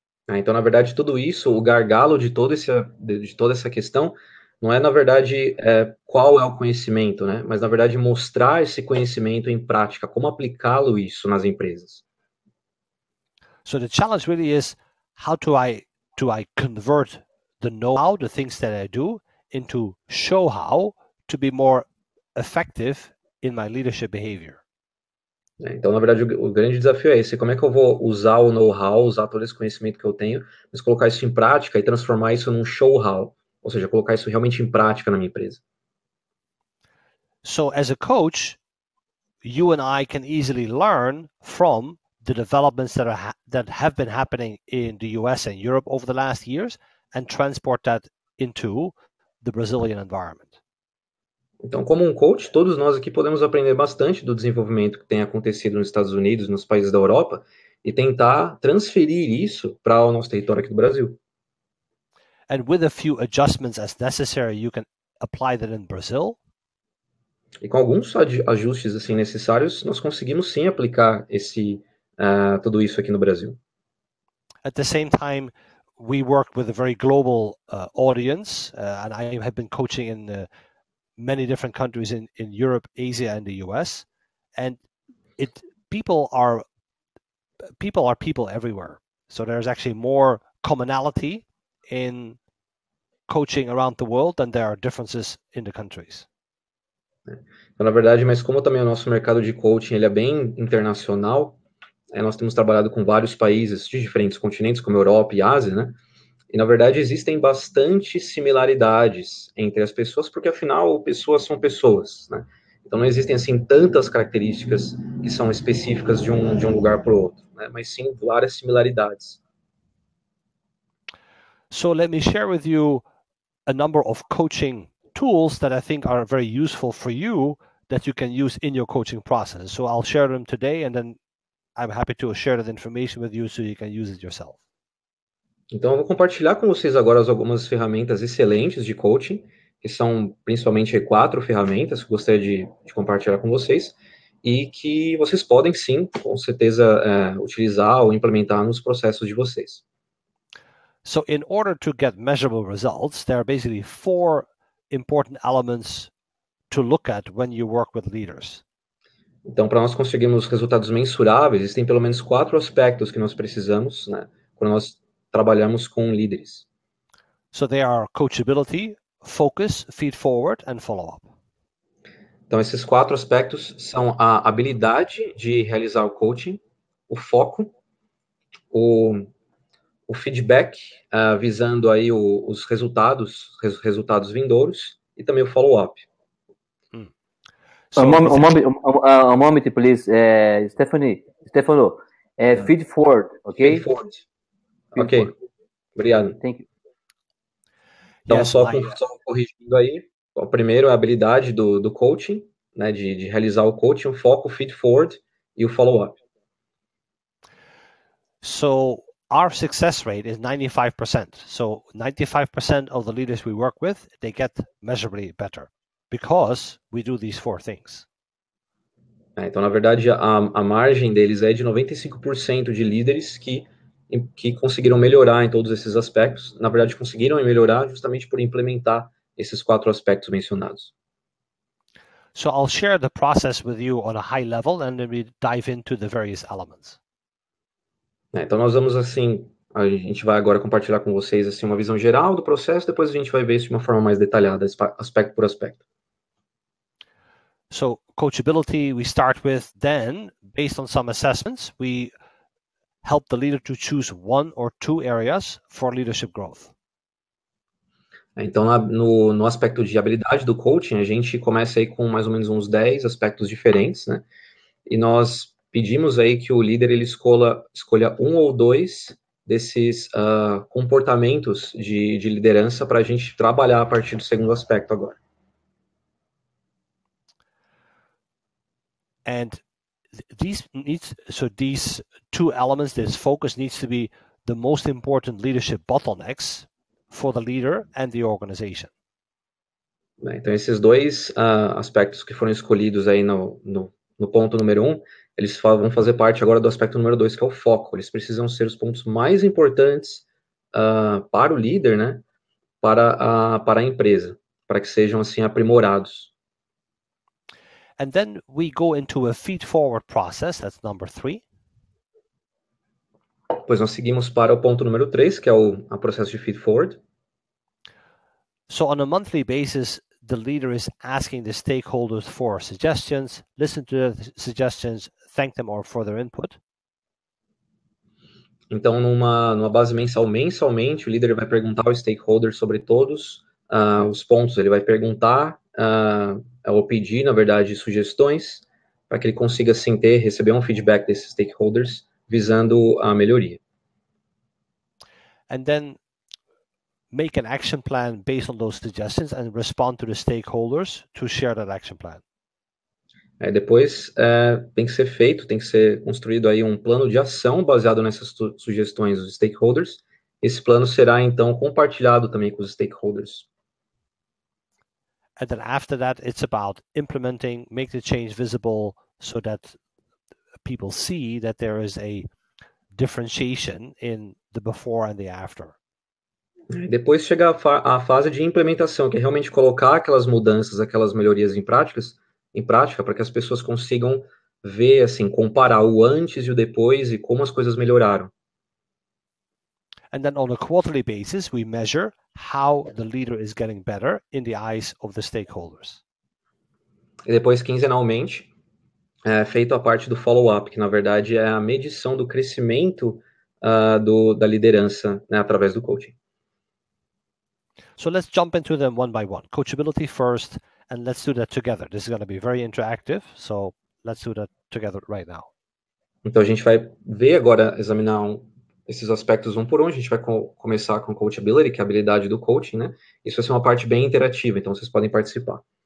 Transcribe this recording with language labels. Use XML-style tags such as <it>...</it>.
<pt>Então, na verdade, tudo isso, o gargalo de toda essa questão, não é, na verdade, qual é o conhecimento, né? Mas, na verdade, mostrar esse conhecimento em prática, como aplicá-lo isso nas empresas.</pt> <en>So the challenge really is, how do I convert the know-how, the things that I do, into show-how to be more effective in my leadership behavior.</en> <pt>Então, na verdade, o grande desafio é esse: como é que eu vou usar o know-how, usar todo esse conhecimento que eu tenho, mas colocar isso em prática e transformar isso num show-how, ou seja, colocar isso realmente em prática na minha empresa.</pt> <en>So, as a coach, you and I can easily learn from the developments that have been happening in the US and Europe over the last years and transport that into the Brazilian environment.</en> <pt>Então, como um coach, todos nós aqui podemos aprender bastante do desenvolvimento que tem acontecido nos Estados Unidos, nos países da Europa, e tentar transferir isso para o nosso território aqui do Brasil.</pt> <en>And with a few adjustments as necessary, you can apply that in Brazil.</en> <pt>E com alguns ajustes assim necessários, nós conseguimos sim aplicar tudo isso aqui no Brasil.</pt> <en>At the same time, we work with a very global audience, and I have been coaching in many different countries in Europe, Asia, and the US, and people are people everywhere. So there's actually more commonality in coaching around the world than there are differences in the countries.</en> <pt>Então, na verdade, mas como também o nosso mercado de coaching ele é bem internacional, nós temos trabalhado com vários países de diferentes continentes, como Europa e Ásia, né? E, na verdade, existem bastante similaridades entre as pessoas, porque, afinal, pessoas são pessoas, né? Então, não existem, assim, tantas características que são específicas de um lugar para o outro, né? Mas sim várias similaridades.</pt> <en>So let me share with you a number of coaching tools that I think are very useful for you that you can use in your coaching process. So I'll share them today, and then I'm happy to share that information with you so you can use it yourself.</en> <pt>Então, eu vou compartilhar com vocês agora algumas ferramentas excelentes de coaching, que são principalmente 4 ferramentas que eu gostaria de compartilhar com vocês, e que vocês podem sim, com certeza, utilizar ou implementar nos processos de vocês.</pt> <en>So in order to get measurable results, there are basically 4 important elements to look at when you work with leaders.</en> <pt>Então, para nós conseguirmos resultados mensuráveis, existem pelo menos 4 aspectos que nós precisamos, né, quando nós trabalhamos com líderes.</pt> <en>So they are coachability, focus, feed forward, and follow-up.</en> <pt>Então, esses 4 aspectos são a habilidade de realizar o coaching, o foco, o feedback, visando aí os resultados vindouros, e também o follow-up.</pt> <en>So, a moment, please. Stefano, feed forward, ok?</en> <pt>Feed forward. Ok, obrigado.</pt> <en>Thank you.</en> <pt>Então, só corrigindo aí, o primeiro é a habilidade do coaching, né, de realizar o coaching, o foco, o feed forward e o follow-up.</pt> <en>So our success rate is 95%. So 95% of the leaders we work with, they get measurably better because we do these 4 things.</en> <pt>Então, na verdade, a margem deles é de 95% de líderes que conseguiram melhorar em todos esses aspectos. Na verdade, conseguiram melhorar justamente por implementar esses 4 aspectos mencionados.</pt> <en>So I'll share the process with you on a high level and then we dive into the various elements.</en> <pt>Então, nós vamos assim, a gente vai agora compartilhar com vocês assim uma visão geral do processo, depois a gente vai ver isso de uma forma mais detalhada, aspecto por aspecto.</pt> <en>So coachability, we start with, then based on some assessments, we help the leader to choose 1 or 2 areas for leadership growth.</en> <pt>Então, no aspecto de habilidade do coaching, a gente começa aí com mais ou menos uns 10 aspectos diferentes, né? E nós pedimos aí que o líder ele escolha 1 ou 2 desses comportamentos de liderança para a gente trabalhar a partir do segundo aspecto agora.</pt> <en>And these 2 elements, this focus needs to be the most important leadership bottlenecks for the leader and the organization.</en> <pt>Então, esses 2 aspectos que foram escolhidos aí no ponto número 1, eles vão fazer parte agora do aspecto número 2, que é o foco. Eles precisam ser os pontos mais importantes para o líder, né? Para a empresa, para que sejam assim aprimorados.</pt> <en>And then we go into a feed-forward process, that's number 3.</en> <pt>Depois nós seguimos para o ponto número 3, que é o processo de feed-forward.</pt> <en>So on a monthly basis, the leader is asking the stakeholders for suggestions, listen to the suggestions, thank them for their input.</en> <pt>Então, numa base mensalmente, o líder vai perguntar ao stakeholder sobre todos os pontos. Ele vai perguntar ou pedir, na verdade, sugestões para que ele consiga, assim, receber um feedback desses stakeholders visando a melhoria.</pt> <en>And then make an action plan based on those suggestions and respond to the stakeholders to share that action plan.</en> <pt>Depois tem que ser construído aí um plano de ação baseado nessas sugestões dos stakeholders. Esse plano será então compartilhado também com os stakeholders.</pt> <en>And then after that, it's about implementing, make the change visible so that people see that there is a differentiation in the before and the after.</en> <pt>Depois chega a fase de implementação, que é realmente colocar aquelas mudanças, aquelas melhorias em prática, para que as pessoas consigam ver, assim, comparar o antes e o depois e como as coisas melhoraram.</pt> <en>And then on a quarterly basis, we measure how the leader is getting better in the eyes of the stakeholders.</en> <pt>E depois, quinzenalmente, é feito a parte do follow-up, que na verdade é a medição do crescimento da liderança, né, através do coaching.</pt> <en>So let's jump into them one by one. Coachability first, and let's do that together. This is going to be very interactive, so let's do that together right now.</en> <pt>Então a gente vai ver agora, examinar esses aspectos um por um. A gente vai começar com coachability, que é a habilidade do coaching, né? Isso vai ser uma parte bem interativa, então vocês podem participar.</pt>